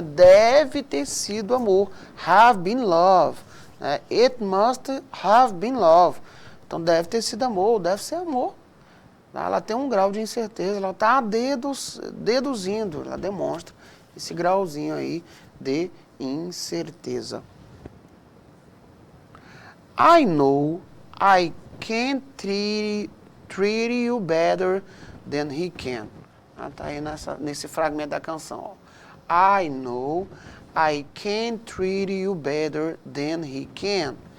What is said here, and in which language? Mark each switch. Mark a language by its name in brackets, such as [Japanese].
[Portuguese] Deve ter sido amor. [English] Have been love. [Portuguese] Né? [English] It must have been love. [Portuguese] Então, deve ter sido amor, deve ser amor. Ela tem um grau de incerteza, ela está deduzindo, ela demonstra esse grauzinho aí de incerteza. [English] I know I can't treat you better than he can. [Portuguese] Está aí nesse fragmento da canção. Ó. [English] I know I can't treat you better than he can.